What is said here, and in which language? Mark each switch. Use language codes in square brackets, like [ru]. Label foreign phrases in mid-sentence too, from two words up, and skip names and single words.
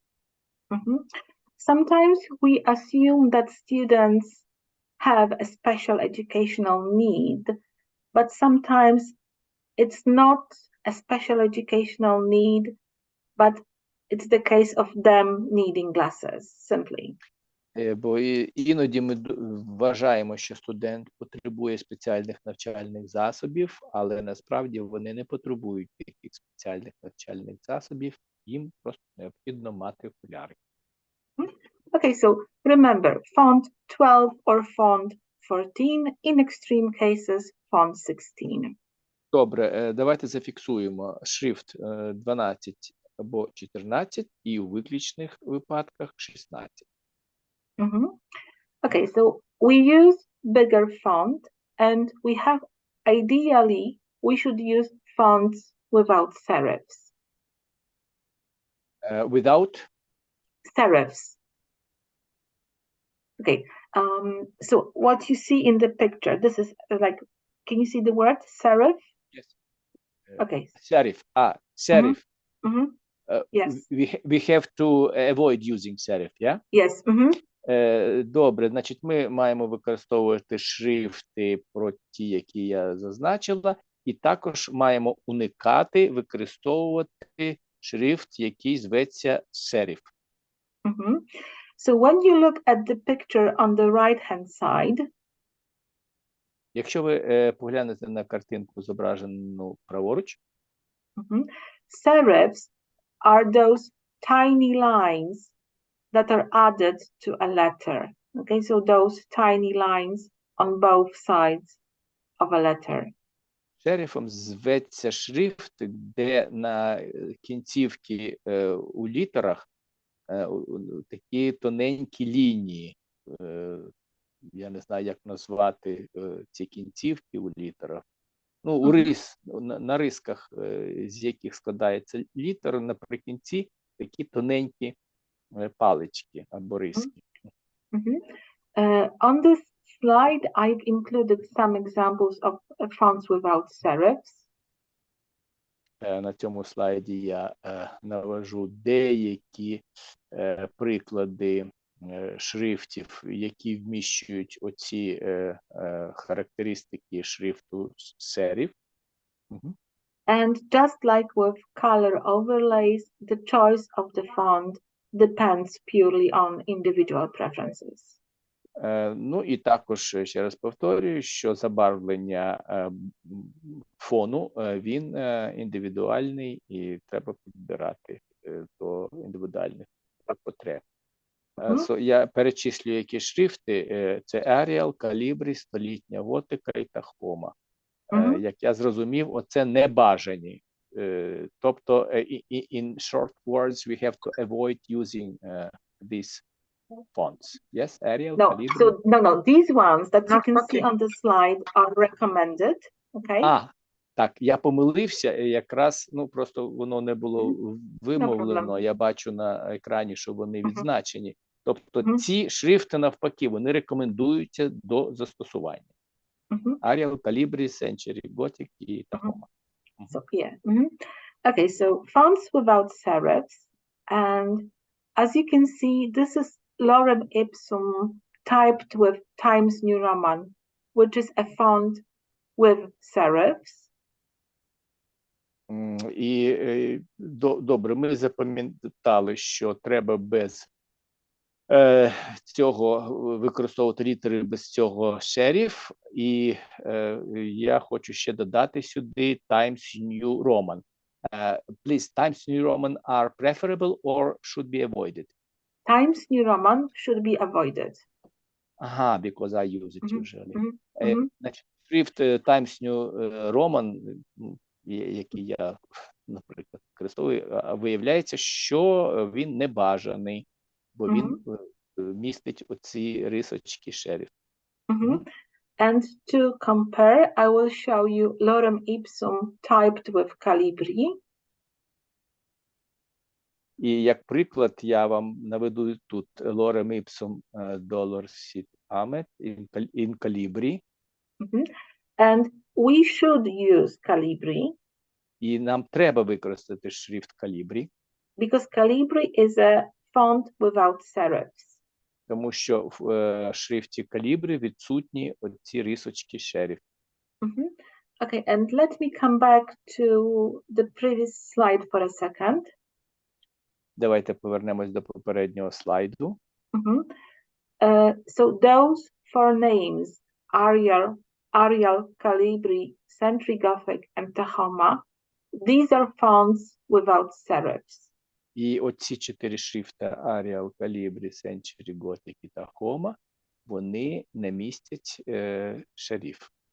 [en] Sometimes we assume that students have a special educational need, but sometimes it's not a special educational need, but it's the case of them needing glasses, simply. [uk] Бо іноді ми вважаємо, що студент потребує спеціальних навчальних засобів, але насправді вони не потребують таких спеціальних навчальних засобів, їм просто необхідно мати окуляри. [en] Okay, so remember, font 12 or font 14, in extreme cases, font 16. [uk] Добре, давайте зафіксуємо шрифт 12 або 14 і у виключних випадках 16. [en] Okay, so we use bigger font, and we have, ideally, we should use fonts without serifs. Without? Serifs. Okay, so what you see in the picture, this is like, can you see the word serif? Yes. Okay. Serif. Serif. Yes. We have to avoid using serif, yeah? Yes. [uk] Добре, значить, ми маємо використовувати шрифти про ті, які я зазначила, і також маємо уникати використовувати шрифт, який зветься сериф. [en] So when you look at the picture on the right-hand side, [uk] якщо ви поглянете на картинку, зображену праворуч, [en] serifs are those tiny lines that are added to a letter. Okay, so those tiny lines on both sides of a letter. [uk] Шерифом зветься шрифт, де на кінцівці у літерах такі тоненькі лінії. Я не знаю, як назвати ці кінцівки у літерах. Ну, на рисках, з яких складається літер, наприкінці такі тоненькі палички або риски. [en] On this slide, I've included some examples of fonts without serifs. [uk] На цьому слайді я навожу деякі приклади шрифтів, які вміщують оці характеристики шрифту сериф. [en] And just like with color overlays, the choice of the font depends purely on individual preferences. [uk] Ну і також, ще раз повторюю, що забарвлення фону, він індивідуальний і треба підбирати до індивідуальних потреб. Я перечислюю, які шрифти. Це Arial, Calibri, столітня готика і Тахома. Як я зрозумів, оце небажані. Тобто, [en] in short words, we have to avoid using these fonts. Yes, Arial, Calibri. No, these ones that you can see on the slide are recommended. Okay. [uk] Так, я помилився, якраз, ну, просто воно не було вимовлено, я бачу на екрані, що вони відзначені. Тобто ці шрифти, навпаки, вони рекомендуються до застосування. Arial, Calibri, Century, Gothic і Tacoma. [en] So, yeah. Okay, so fonts without serifs, and as you can see, this is Lorem Ipsum typed with Times New Roman, which is a font with serifs. [uk] І добре, ми запам'ятали, що треба без цього використовувати літери без цього сериф, і я хочу ще додати сюди Times New Roman. [en] Please, Times New Roman are preferable or should be avoided? Times New Roman should be avoided. Because I use it usually. [uk] Значить, шрифт Times New Roman, який я, наприклад, використовую, виявляється, що він небажаний, бо він містить оці рисочки шериф. [en] And to compare, I will show you Lorem Ipsum typed with Calibri. [uk] І як приклад я вам наведу тут Lorem Ipsum Dolor Sit amet in calibri. [en] And we should use Calibri [uk] І нам треба використати шрифт калібрі, [en] because Calibri is a font without serifs. [uk] тому що в шрифті калібрі відсутні оці рисочки шериф. [en] Okay, and let me come back to the previous slide for a second. [uk] Давайте повернемось до попереднього слайду. [en] So those four names, Arial, Calibri, Century Gothic, and Tahoma, these are fonts without serifs. [uk] І оці 4 шрифти Arial, Calibri, Century, Gothic і Tahoma, вони не містять шериф.